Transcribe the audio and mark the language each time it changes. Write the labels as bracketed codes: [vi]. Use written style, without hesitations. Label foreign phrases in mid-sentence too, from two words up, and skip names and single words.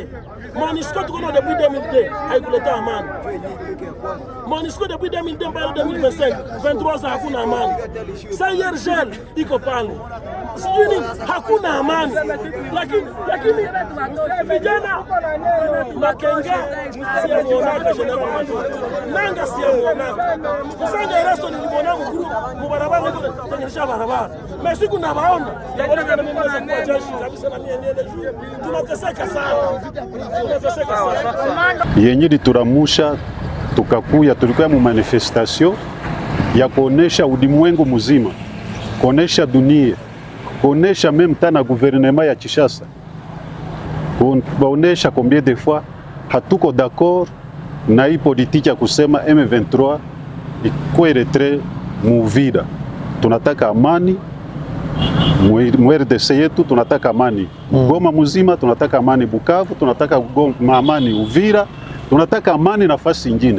[sw] MONUSCO tuko na depuis 2002 haikuleta amani. MONUSCO depuis 2002 mpaka 2025 23 za hakuna amani. Sayergel iko pale. Sijui nini hakuna amani. Lakini vijana Makenga siamuonaka [fr] general major. [sw] Nanga siamuonaka. Musanga Erasto nilimuona mubarabara kule tengenisha barabara. Mimi kuna baona. Naona kama mimi naweza kwa jeshi kabisa na niende juu. Tunateseka sana. Yenye lituramusha tukakuya, tulikuwa mu manifestation ya kuonesha ulimwengu mzima, kuonesha dunia, kuonesha meme tana gouvernement ya Kinshasa, kuonesha [fr] combien de fois [sw] hatuko d'accord na hii politiki ya kusema M23 ikuwe retrait Muvira. Tunataka amani mu RDC yetu, tunataka amani Goma mzima, tunataka amani Bukavu, tunataka amani Uvira, tunataka amani nafasi nyingine.